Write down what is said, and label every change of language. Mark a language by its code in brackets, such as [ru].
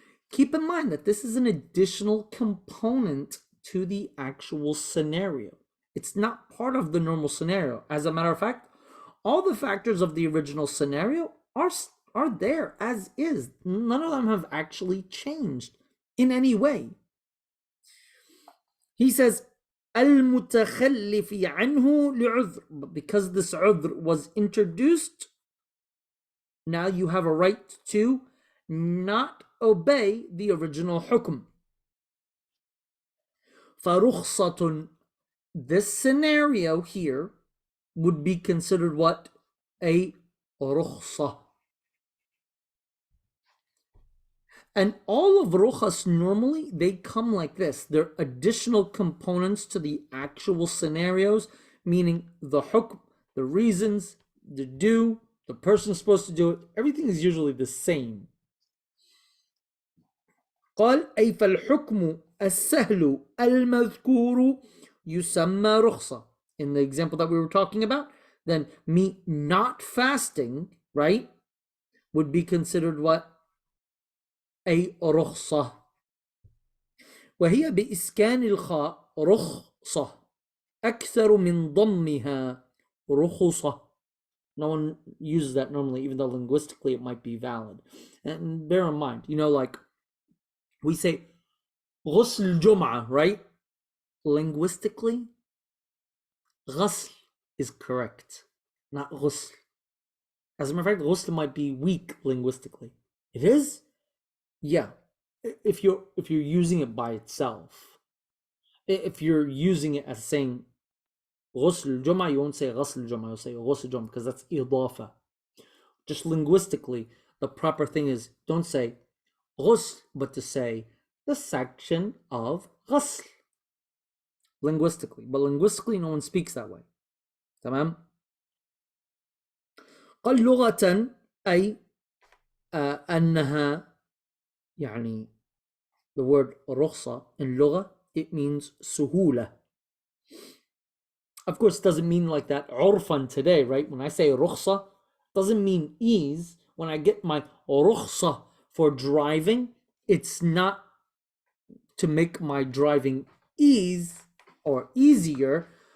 [en] Keep in mind that this is an additional component to the actual scenario. It's not part of the normal scenario. As a matter of fact, all the factors of the original scenario are there as is. None of them have actually changed in any way. He says, [ar] المتخلف عنه لعذر. [en] But because this udhr was introduced, now you have a right to not obey the original hukm. [ar] فَرُخْصَةٌ. [en] This scenario here would be considered what? A rukhsah. And all of rukhas normally, they come like this. They're additional components to the actual scenarios, meaning the hukm, the reasons, the do, the person is supposed to do it. Everything is usually the same. [ar] قال أي فالحكم السهل المذكور يسمى رخصة. [en] In the example that we were talking about, then me not fasting, right, would be considered what? A رخصة. [ar] وهي بإسكان الخاء رخصة أكثر من ضمها رخصة. [en] No one uses that normally, even though linguistically it might be valid. And bear in mind, like we say غسل جمعة, right? Linguistically, غسل is correct, not غسل. As a matter of fact, غسل might be weak linguistically. It is? Yeah. If you're using it by itself. If you're using it as saying غسل الجمعة, you won't say غسل الجمعة, you'll say غسل الجمعة, because that's إضافة. Just linguistically, the proper thing is, don't say غسل, but to say the section of غسل. Linguistically. But linguistically, no one speaks that way. [ar] تمام؟ قال لغة أي أنها يعني [en] the word رخصة in لغة, it means [ar] سهولة. [en] Of course, it doesn't mean like that عرفا today, right? When I say رخصة, it doesn't mean ease. When I get my رخصة for driving, it's not to make my driving ease or easier.